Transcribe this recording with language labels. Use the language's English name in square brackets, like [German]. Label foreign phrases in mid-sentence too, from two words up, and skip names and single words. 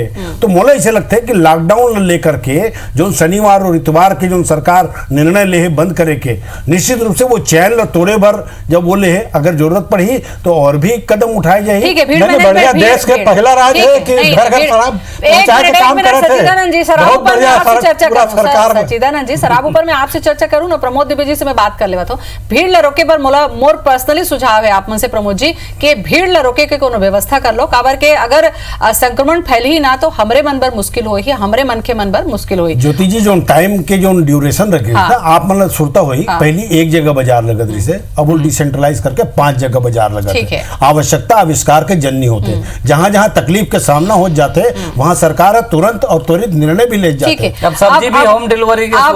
[Chhattisgarhi] तो मोला ऐसे लगता है कि लॉकडाउन लेकर के जो शनिवार और इतवार के जो सरकार निर्णय ले है बंद करे के, निश्चित रूप से वो चैन तोड़े भर जब बोले है अगर जरूरत पड़ी तो और भी कदम उठाए जाए। ठीक है, भीड़ मैंने मैनेजमेंट बढ़िया भी देश के पहला राज्य है कि घर घर शराब पहुंचाए के काम करे थे। सच्चिदानंद जी शराब बहुत ऊपर मैं बढ़िया आपसे चर्चा पूरा करूं। सरकार में। सच्चिदानंद जी शराब ऊपर मैं आपसे चर्चा करूं ना, प्रमोद दुबे जी से मैं बात कर लेवा तो भीड़ ल रोके पर मोर पर्सनली सुझाव है आप मन से प्रमोद जी कि भीड़ ल रोके के कोनो व्यवस्था कर लो, काबर के अगर संक्रमण फैली ही ना तो हमरे मन बर मुश्किल होई, हमरे मन के मन बर मुश्किल होई। ज्योति जी जो टाइम के जो ड्यूरेशन रखे हाँ। ना आप मतलब सुरता हुई पहली एक जगह बाजार लगत रही से, अब वो डिसेंट्रलाइज करके 5 जगह बाजार लगत ठीक है। आवश्यकता आविष्कार के जननी होते, जहां जहां तकलीफ के सामना हो जाते वहां सरकार तुरंत और त्वरित निर्णय भी ले ठीक जाते। है, अब सब्जी भी होम डिलीवरी के शुरू